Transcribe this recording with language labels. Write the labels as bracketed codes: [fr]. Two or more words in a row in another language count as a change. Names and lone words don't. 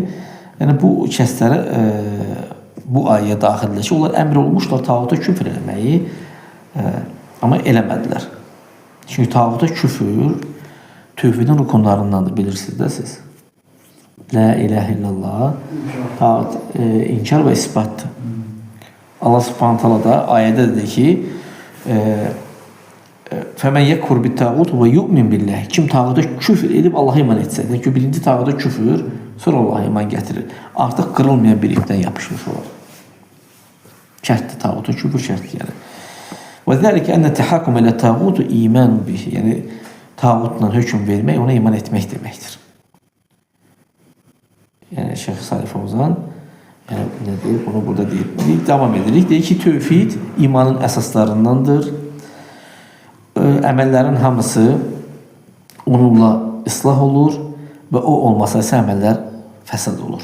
[az] Yəni bu kəsləri bu ayəyə daxildir ki, onlar əmr olmuşlar tağuta küfr eləməyi, amma eləmədilər. Çünki tağuta küfür tövhidin rukunlarındandır, bilirsiniz də siz. [ar] لا إله إلا الله, [az] tağut inkar və isbatdır. Allah [ar] سبحانه تعالى [az] da ayədə dedi ki, [ar] فَمَنْ يَكْفُرْ بِالتَّاغُوتِ وَيُؤْمِنْ بِاللّٰهِ [az] Kim tağuta küfür edib Allah'a iman etsə, ki birinci tağuta küfür, sonra Allah'a iman gətirir. Artıq qırılmayan bir ipdən yapışmış olar. Şərtdir, tağuta küfür şərtdir yəni. [ar] وَذَلِكَ أَنَّ تَحَاكُمَ إِلَى التَّاغُوتِ إِيمَانٌ بِهِ [az] Yəni tağutla hökm vermək, ona iman etmək deməkdir. Yəni Şeyx Salih Fovzan nə deyir? Bunu burada deyir. Devam edirik. Deyir ki, tövhid imanın əsaslarındandır. Əməllərin hamısı onunla islah olur və o olmasa isə əməllər fəsad olur.